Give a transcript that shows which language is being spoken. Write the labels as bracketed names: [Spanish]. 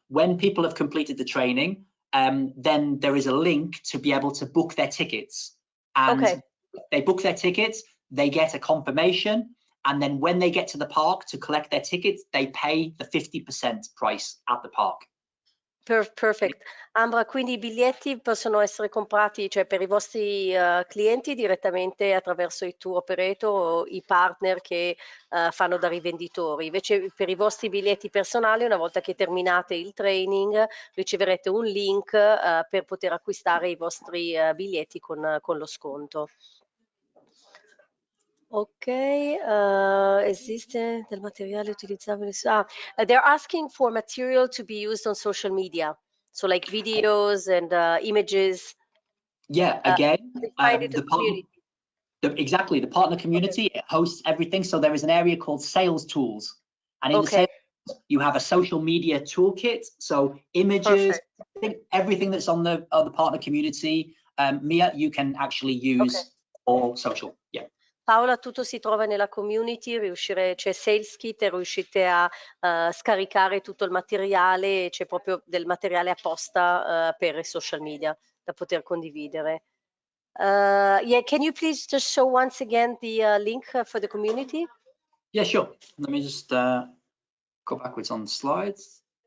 [English] When people have completed the training, then there is a link to be able to book their tickets. And they book their tickets, they get a confirmation, and then when they get to the park to collect their tickets, they pay the 50% price at the park. Perfect. [Italian] Ambra, quindi i biglietti possono essere comprati, cioè per i vostri clienti direttamente attraverso i tour operator o i partner che fanno da rivenditori. Invece per i vostri biglietti personali, una volta che terminate il training, riceverete un link per poter acquistare i vostri biglietti con lo sconto. Ok, esiste del materiale utilizzabile. [English] They're asking for material to be used on social media. So like videos and images. Yeah, again, They find it in the the community. exactly, the partner community, it hosts everything. So there is an area called sales tools. And in the Okay. sales, you have a social media toolkit. So images, everything that's on the partner community, Mia, you can actually use all social. Yeah. [Italian] Paola, tutto si trova nella community, c'è Sales Kit e riuscite a scaricare tutto il materiale, c'è proprio del materiale apposta per i social media da poter condividere. [English] Yeah, can you please just show once again the link for the community? Yeah, sure. Let me just go backwards on the slides.